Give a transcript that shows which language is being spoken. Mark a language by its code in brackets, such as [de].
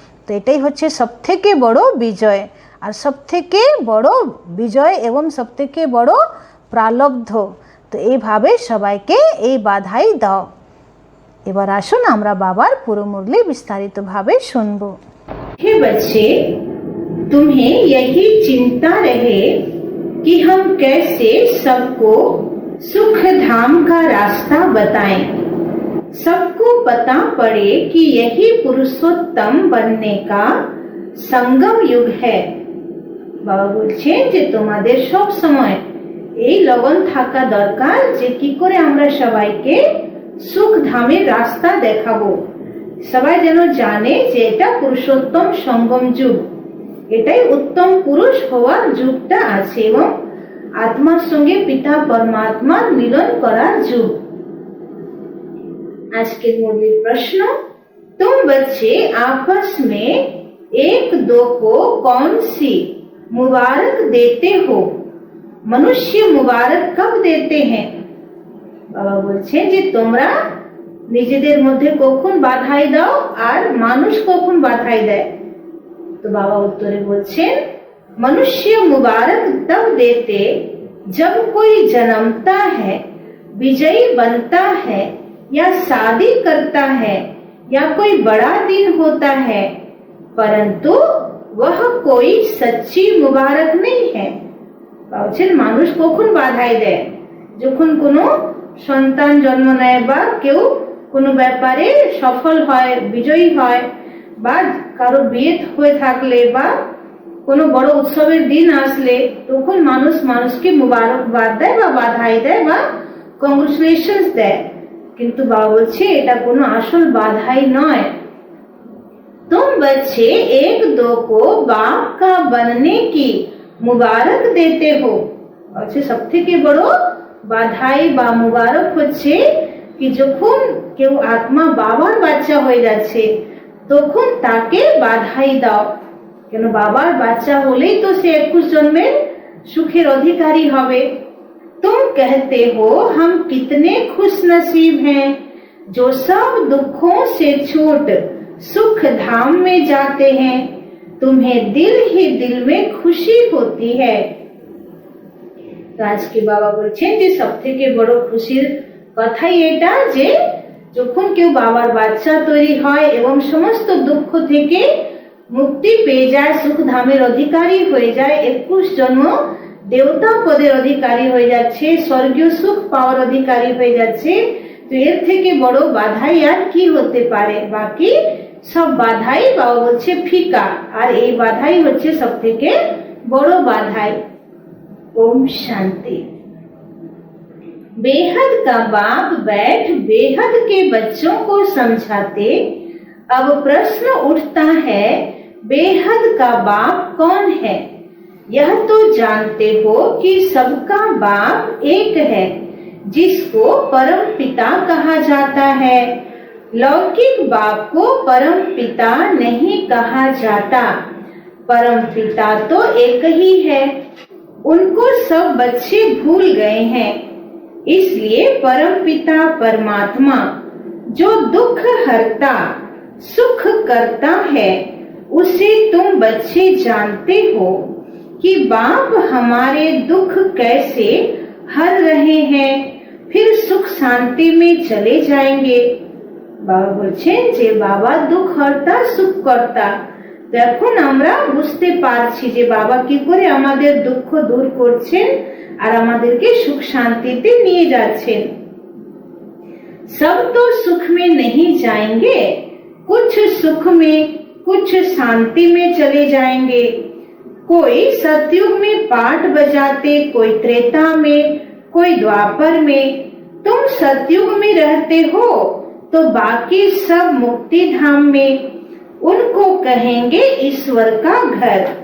[bn] তো এটাই হচ্ছে সবথেকে বড় বিজয় আর সবথেকে বড় বিজয় এবং সবথেকে বড় প্রালব্ধ। তো এইভাবে সবাইকে এই বাধাই দাও। এবার আসুন আমরা বাবার পুরো মুরলি বিস্তারিতভাবে শুনবো। [hi] हे बच्चे, तुम्हें यही चिंता रहे कि हम कैसे सबको सुख धाम का रास्ता बताएं। सबको पता पड़े कि यही पुरुषोत्तम बनने का संगम युग है। [bn] বাবা বলছেন যে তোমাদের সব সময় এই লগন থাকা দরকার যে কি করে আমরা সবাইকে সুখ ধামের রাস্তা দেখাবো। সবাই যেন জানে যে এটা পুরুষোত্তম সঙ্গম যুগ, এটাই উত্তম পুরুষ হওয়ার যুগটা আছে এবং আত্মার সঙ্গে পিতা পরমাত্মার মিলন করার যুগ। আজকের মুরলির প্রশ্ন, [hi] तुम बच्चे आपस में एक दो को कौन सी मुबारक देते हो? मनुष्य मुबारक कब देते हैं? [bn] বাবা বলছেন যে তোমরা নিজেদের মধ্যে কখন বাধাই দাও আর মানুষ কখন বাধাই দেয়? তো বাবা উত্তরে বলছেন [hi] मनुष्य मुबारक तब देते जब कोई जन्मता है, विजयी बनता है या शादी करता है या कोई बड़ा दिन होता है, परंतु वह कोई सच्ची मुबारक नहीं है। [bn] বলছেন মানুষ কখন বাধাই দেয়? যখন কোনো সন্তান জন্ম নেয় বা কেউ কোনো ব্যাপারে সফল হয়, বিজয়ী হয়, বা কারো বিয়ে হয়ে থাকলে বা কোনো বড় উৎসবের দিন আসলে তখন মানুষ মানুষকে মুবারকবাদ দেয় বা বাধাই দেয় বা কংগ্রেচুলেশনস দেয়। কিন্তু বাবা বলছে এটা কোনো আসল বাধাই নয়। [hi] तुम बच्चे एक दो को बाप का बनने की मुबारक देते हो। [bn] বলছে সব থেকে বড় বাধাই বা মুবারক হচ্ছে কি যখন কেউ আত্মা বাবার বাচ্চা হয়ে যাচ্ছে তখন তাকে বাধাই দাও। কেন বাবার বাচ্চা হলেই তো সে 21 জন্মের সুখের অধিকারী হবে। [hi] तुम कहते हो हम कितने खुश नसीब हैं जो सब दुखों से छूट सुख धाम में जाते हैं, तुम्हें दिल ही दिल में खुशी होती है। [bn] তো আজকে বাবা বলছেন যে সবথেকে বড় খুশির কথাই এটা যে যখন কেউ বাবার বাচ্চা তৈরি হয় এবং সমস্ত দুঃখ থেকে মুক্তি পেয়ে যায়, সুখ ধামের অধিকারী হয়ে যায়, 21 জন্ম দেবতা পদের অধিকারী হয়ে যাচ্ছে, স্বর্গীয় সুখ পাওয়ার অধিকারী হয়ে যাচ্ছে, তো এর থেকে বড় বাধাই আর কি হতে পারে? বাকি সব বাধাই বাবা বলছে ফিকা, আর এই বাধাই হচ্ছে সব থেকে বড় বাধাই। [hi] ओम शांति। बेहद का बाप बैठ बेहद के बच्चों को समझाते। अब प्रश्न उठता है, बेहद का बाप कौन है? यह तो जानते हो कि सबका बाप एक है, जिसको परम पिता कहा जाता है। लौकिक बाप को परम पिता नहीं कहा जाता, परम पिता तो एक ही है, उनको सब बच्चे भूल गए हैं। इसलिए परम पिता परमात्मा जो दुख हरता सुख करता है, उसे तुम बच्चे जानते हो कि बाप हमारे दुख कैसे हर रहे हैं, फिर सुख शांति में चले जाएंगे। [bn] बाबा बोलছেন যে বাবা দুঃখ হরতা সুখ কর্তা। এখন আমরা বুঝতে পারছি যে বাবা কি করে আমাদের দুঃখ দূর করছেন আর আমাদেরকে সুখ শান্তিতে নিয়ে যাচ্ছেন। [hi] सब तो सुख में नहीं जाएंगे, कुछ सुख में कुछ शांति में चले जाएंगे। कोई सतयुग में पाठ बजाते, कोई त्रेता में, कोई द्वापर में। तुम सतयुग में रहते हो तो बाकी सब मुक्ति धाम में, उनको कहेंगे ईश्वर का घर।